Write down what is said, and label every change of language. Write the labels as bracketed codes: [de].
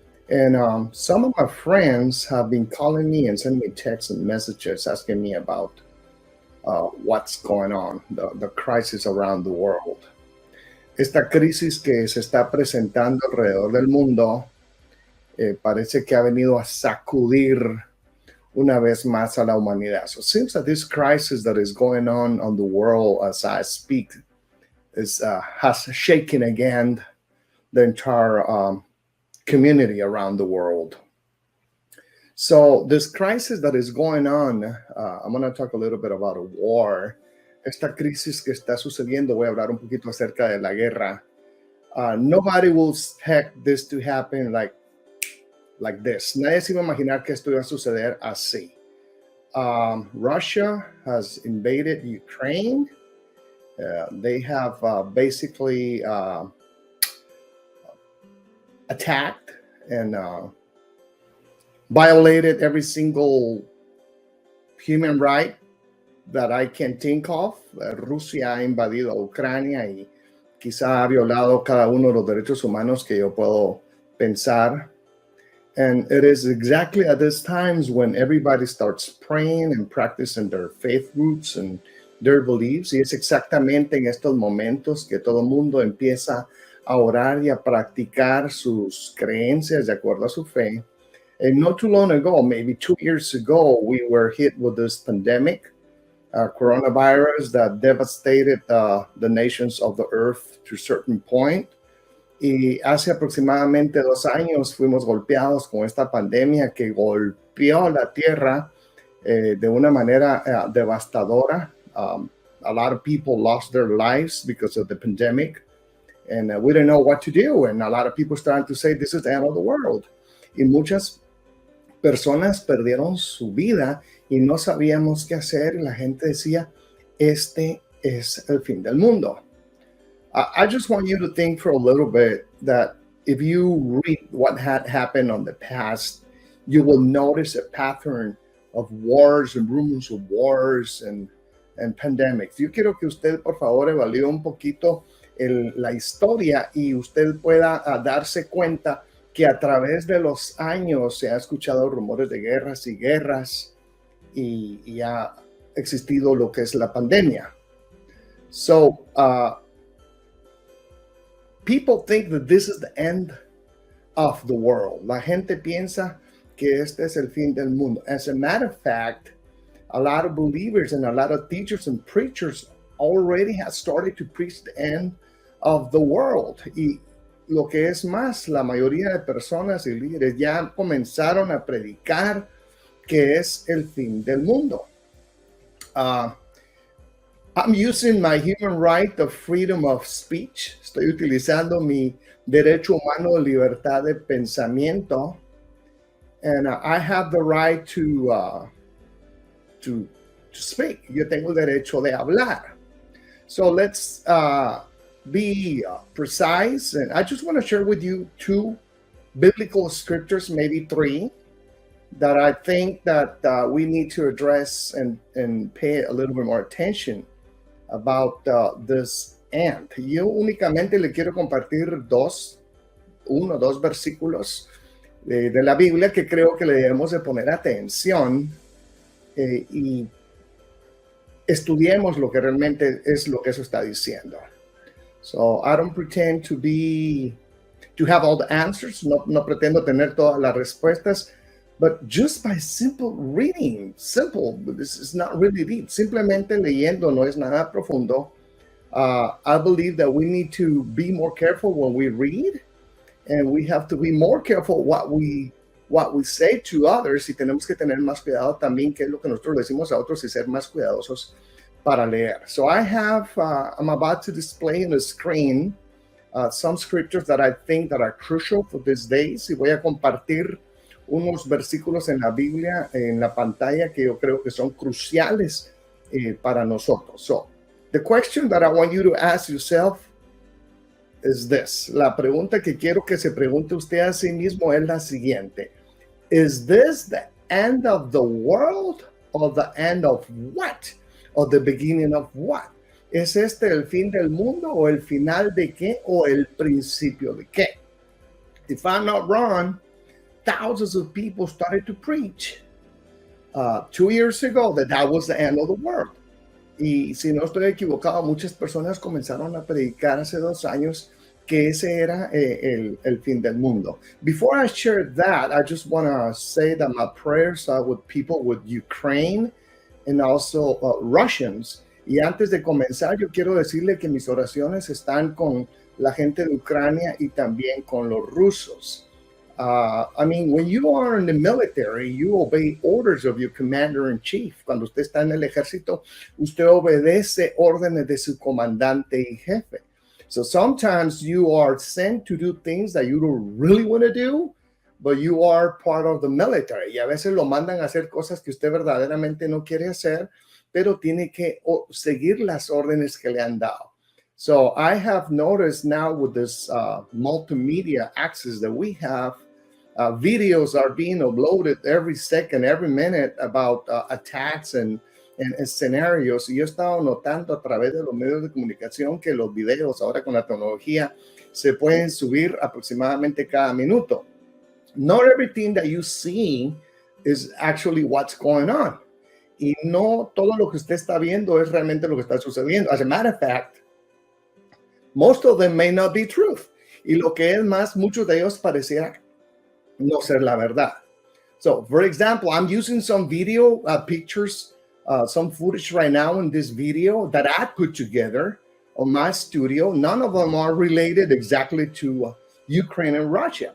[en] And some of my friends have been calling me and sending me texts and messages asking me about what's going on, the crisis around the world. [es] Esta crisis que se está presentando alrededor del mundo parece que ha venido a sacudir una vez más a la humanidad. [en] So it seems that this crisis that is going on the world as I speak has shaken again the entire community around the world. So this crisis that is going on, I'm going to talk a little bit about a war. [es] Esta crisis que está sucediendo, voy a hablar un poquito acerca de la guerra. [en] Nobody will expect this to happen like this. [es] Nadie se iba a imaginar que esto iba a suceder así. [en] Russia has invaded Ukraine. They have basically attacked and violated every single human right that I can think of. [es] Rusia ha invadido a Ucrania y quizá ha violado cada uno de los derechos humanos que yo puedo pensar. [en] And it is exactly at these times when everybody starts praying and practicing their faith roots and their beliefs. [es] Y es exactamente en estos momentos que todo el mundo empieza a orar y a practicar sus creencias de acuerdo a su fe. [en] And not too long ago, maybe 2 years ago, we were hit with this pandemic, coronavirus that devastated the nations of the earth to a certain point. [es] Y hace aproximadamente 2 años fuimos golpeados con esta pandemia que golpeó la tierra de una manera devastadora. [en] A lot of people lost their lives because of the pandemic, and we didn't know what to do. And a lot of people started to say, this is the end of the world. [es] Y muchas personas perdieron su vida y no sabíamos qué hacer. Y la gente decía, este es el fin del mundo. [en] I just want you to think for a little bit that if you read what had happened on the past, you will notice a pattern of wars and rumors of wars and pandemics. [es] Yo quiero que usted, por favor, evalúe un poquito la historia y usted pueda darse cuenta que a través de los años se ha escuchado rumores de guerras y guerras y ha existido lo que es la pandemia. [en] So, people think that this is the end of the world. [es] La gente piensa que este es el fin del mundo. [en] As a matter of fact, a lot of believers and a lot of teachers and preachers already have started to preach the end of the world. [es] Y lo que es más, la mayoría de personas y líderes ya comenzaron a predicar que es el fin del mundo. [en] I'm using my human right of freedom of speech. [es] Estoy utilizando mi derecho humano de libertad de pensamiento. [en] And I have the right to speak. [es] Yo tengo el derecho de hablar. [en] So let's be precise. And I just want to share with you 2 biblical scriptures, maybe 3, that I think that we need to address and pay a little bit more attention about this end. [es] Yo únicamente le quiero compartir 2 versículos de la Biblia que creo que le debemos de poner atención y estudiemos lo que realmente es lo que eso está diciendo. [en] So I don't pretend to have all the answers. [es] No pretendo tener todas las respuestas, [en] but just by simple reading, this is not really deep. [es] Simplemente leyendo, no es nada profundo. [en] I believe that we need to be more careful when we read, and we have to be more careful what we say to others, [es] y tenemos que tener más cuidado también qué es lo que nosotros le decimos a otros y ser más cuidadosos para leer. [en] So I'm about to display on the screen some scriptures that I think that are crucial for these days, [es] y voy a compartir unos versículos en la Biblia en la pantalla que yo creo que son cruciales para nosotros. [en] So, the question that I want you to ask yourself is this. [es] La pregunta que quiero que se pregunte usted a sí mismo es la siguiente. [en] Is this the end of the world or the end of what? Or the beginning of what? [es] ¿Es este el fin del mundo o el final de qué o el principio de qué? [en] If I'm not wrong, thousands of people started to preach 2 years ago that was the end of the world. [es] Y si no estoy equivocado, muchas personas comenzaron a predicar hace 2 años que ese era el fin del mundo. [en] Before I share that, I just want to say that my prayers are with people with Ukraine and also Russians. [es] Y antes de comenzar, yo quiero decirle que mis oraciones están con la gente de Ucrania y también con los rusos. [en] I mean, when you are in the military, you obey orders of your commander-in-chief. [es] Cuando usted está en el ejército, usted obedece órdenes de su comandante y jefe. [en] So sometimes you are sent to do things that you don't really want to do, but you are part of the military. [es] Y a veces lo mandan a hacer cosas que usted verdaderamente no quiere hacer, pero tiene que seguir las órdenes que le han dado. [en] So I have noticed now with this multimedia access that we have, videos are being uploaded every second, every minute about attacks and escenarios. [es] Y yo he estado notando a través de los medios de comunicación que los videos ahora con la tecnología se pueden subir aproximadamente cada minuto. [en] Not everything that you see is actually what's going on. [es] Y no todo lo que usted está viendo es realmente lo que está sucediendo. [en] As a matter of fact, most of them may not be truth. [es] Y lo que es más, muchos de ellos pareciera no ser la verdad. [en] So, for example, I'm using some video pictures, some footage right now in this video that I put together on my studio. None of them are related exactly to Ukraine and Russia.